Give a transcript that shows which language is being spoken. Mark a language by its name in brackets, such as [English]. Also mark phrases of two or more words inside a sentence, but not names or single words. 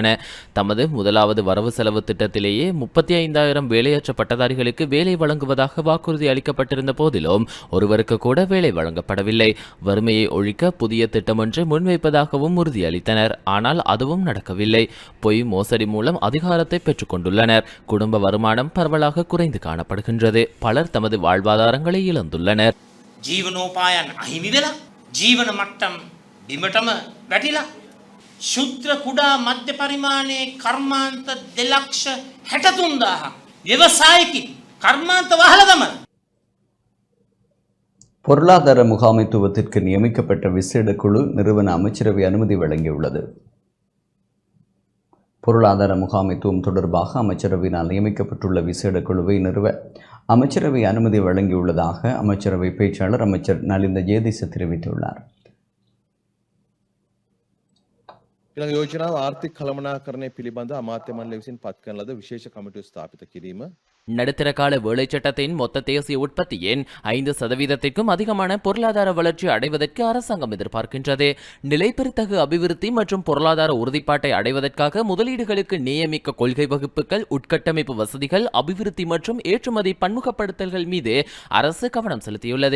[Tamil] தமது முதலாவது வரவு செலவு திட்டத்திலேயே 35,000 வேலையற்ற பட்டதாரிகளுக்கு வேலை வழங்குவதாக வாக்குறுதி அளிக்கப்பட்டிருந்த போதிலும் ஒருவருக்கு கூட வேலை வழங்கப்படவில்லை. வறுமையை ஒழிக்க புதிய திட்டம் ஒன்று முன்வைப்பதாகவும் உறுதியளித்தனர். ஆனால் அதுவும் நடக்கவில்லை. பொய் மோசடி மூலம் அதிகாரத்தை பெற்றுக் கொண்டுள்ளனர். குடும்ப வருமானம் பரவலாக குறைந்து காணப்படுகின்றது. பலர் தமது வாழ்வாதாரங்களை இழந்துள்ளனர். [Sinhala] ජීවනෝපායන් අහිමි වෙලා ජීවන මට්ටම් බිමටම වැටිලා ශුද්‍ර කුඩා මධ්‍ය පරිමාණයේ කර්මාන්ත 2,63,000 ව්‍යවසායිකින් කර්මාන්ත වහලා දමන. [Tamil] பொருளாதார முகாமைத்துவத்திற்கு நியமிக்கப்பட்ட விசேட குழு நிறுவன அமைச்சரவை அனுமதி வழங்கியுள்ளது. பொருளாதார முகாமைத்துவம் தொடர்பாக அமைச்சரவையினால் நியமிக்கப்பட்டுள்ள விசேட குழுவை நிறுவ அமைச்சரவை அனுமதி வழங்கியுள்ளதாக அமைச்சரவை பேச்சாளர் அமைச்சர் நலிந்த ஜேதிச தெரிவித்துள்ளார். [Sinhala] ඊළඟ යෝජනාව ආර්ථික කළමනාකරණය පිළිබඳ අමාත්‍ය මණ්ඩලය විසින් පත් කරන ලද විශේෂ කමිටුව ස්ථාපිත කිරීම [Tamil] நடுத்தர கால வேலை சட்டத்தின் மொத்த தேசிய உற்பத்தியின் 5% அதிகமான பொருளாதார வளர்ச்சி அடைவதற்கு அரசாங்கம் எதிர்பார்க்கின்றது. நிலைபெறுத்தகு அபிவிருத்தி மற்றும் பொருளாதார உறுதிப்பாட்டை அடைவதற்காக முதலீடுகளுக்கு நியமிக்க கொள்கை வகுப்புகள், உட்கட்டமைப்பு வசதிகள், அபிவிருத்தி மற்றும் ஏற்றுமதி பன்முகப்படுத்தல்கள் மீது அரசு கவனம் செலுத்தியுள்ளது.